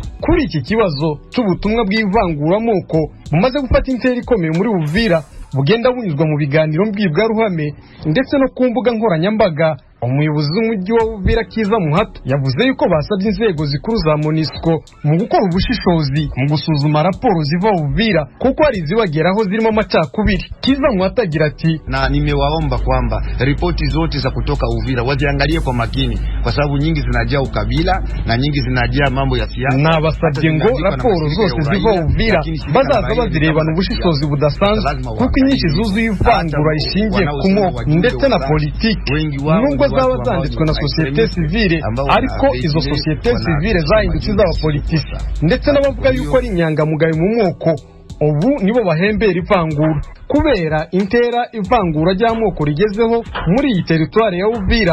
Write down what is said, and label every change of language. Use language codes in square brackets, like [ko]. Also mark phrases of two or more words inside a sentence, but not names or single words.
[rw] Kuri iki kibazo cy'ubutumwa bw'ivanguramoko bumaze gufata intera ikomeye muri Uvira bugenda bunyuzwa mu biganiro mbwirwaruhame ndetse no ku mbuga nkoranyambaga, umuyobozi w'umujyi wa Uvira Kiza Muhato yavuze yuko basabye inzego zikuru za MONUSCO mu gukora ubushishozi mu gusuzuma raporo ziva Uvira kuko hari zibageraho zirimo amacakubiri. Kiza Muhato agira ati, [sw] na nimewaomba kwamba ripoti zote za kutoka Uvira waziangalie kwa makini kwa sababu nyingi zinajaa ukabila na nyingi zinajaa mambo ya siasa. [rw] Na basabye ngo raporo zose ziva Uvira bazaza bazirebana ubushishozi budasanzwe kuko inyinshi zuzuye ivangura ishingiye ku moko ndetse na politiki. Nubwo zaba zanditswe na [fr] societe civile [rw] ariko izo [fr] societe civile [rw] zahindutse iz'abapolitisi ndetse n'abavuga yuko ari inyangamugayo mu moko, ubu nibo bahembera ivangura kubera intera ivangura ry'amoko rigezeho muri iyi teritwari ya Uvira.